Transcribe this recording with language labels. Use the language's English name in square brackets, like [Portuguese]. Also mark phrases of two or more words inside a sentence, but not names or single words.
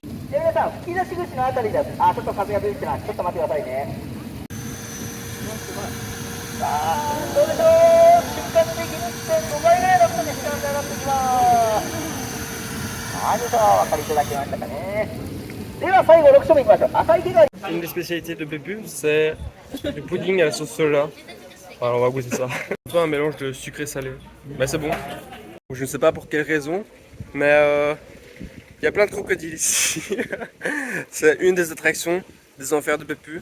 [Japanese] で皆さん吹き出し口のあたりです。ちょっと風が吹いてます。ちょっと待ってくださいね。さあどうでしょう。瞬間的に 1.5 倍ぐらいの速度で時間が上がってきます。はい、皆さんお分かりいただけましたかね。では最後6種目いきましょう。赤い毛が [French] Une des spécialités de Beppu, c'est le pudding à la sauce soja. Alors on va goûter ça. C'est un mélange de sucré salé. Mais c'est bon. Je ne sais pas pour quelle raison, mais il y a plein de crocodiles ici. C'est une des attractions des enfers de Beppu.